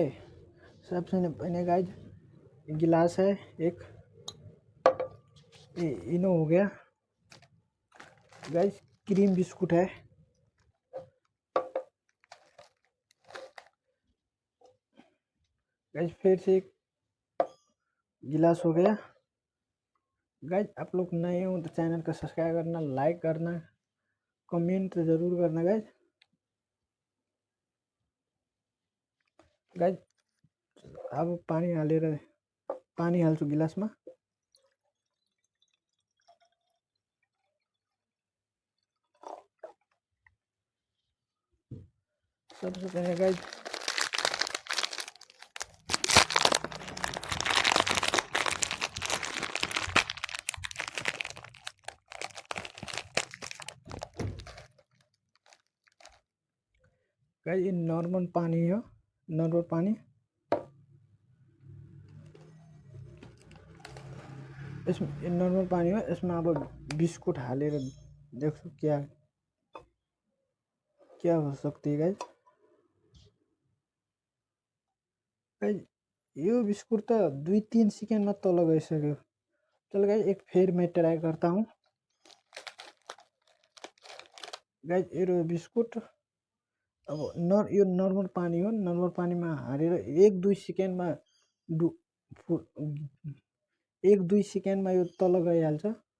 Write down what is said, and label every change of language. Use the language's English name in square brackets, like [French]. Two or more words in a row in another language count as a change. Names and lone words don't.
[Hindi] सबसे पहले गाइज गिलास है एक, इनो हो गया गाइज, क्रीम बिस्कुट है गाइज, फिर से एक गिलास हो गया गाइज। आप लोग नए हो तो चैनल का सब्सक्राइब करना, लाइक करना, कमेंट ज़रूर करना गाइज। [Nepali] गाइज अब पानी हालेर पानी हाल्छु गिलासमा। [Hindi] सबसे पहले गाइज ये नॉर्मल पानी हो, नॉर्मल पानी। इसमें नॉर्मल पानी हो, इसमें अब बिस्कुट [Nepali] हालेर देख्छु [Hindi] क्या क्या हो सकती है गाइज। [Nepali] गाइज यो बिस्कुट तो 2-3 सेकेंड में तल गइसक्यो। [Hindi] चलो गाइज एक फिर मैं ट्राई करता हूँ गाइज। [Nepali] यो बिस्कुट अब यो नर्मल पानी हो, नर्मल पानीमा हालेर 1-2 सेकेन्डमा 1-2 सेकेन्डमा यो तल गइहाल्छ।